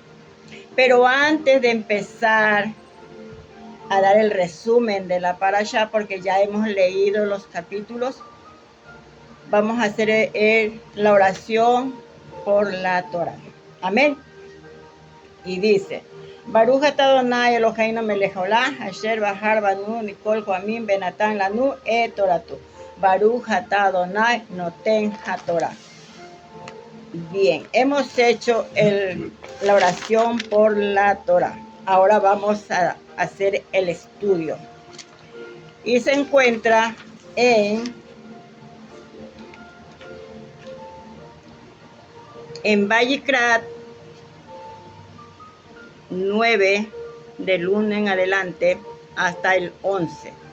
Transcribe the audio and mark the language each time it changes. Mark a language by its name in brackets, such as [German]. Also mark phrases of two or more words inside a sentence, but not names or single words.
[Spanish] Pero antes de empezar a dar el resumen de la Parashá, porque ya hemos leído los capítulos, vamos a hacer la oración por la Torah. Amén. Y dice: [Hebrew] ברוך אתה אדני אלהינו מלך העולם אשר בחר בנו מכל העמים ונתן לנו את תורתו. ברוך אתה אדני נותן התורה. [Spanish] Bien, hemos hecho la oración por la Torah. Ahora vamos a hacer el estudio. Y se encuentra en Vayikra 9, del 1 en adelante hasta el 11.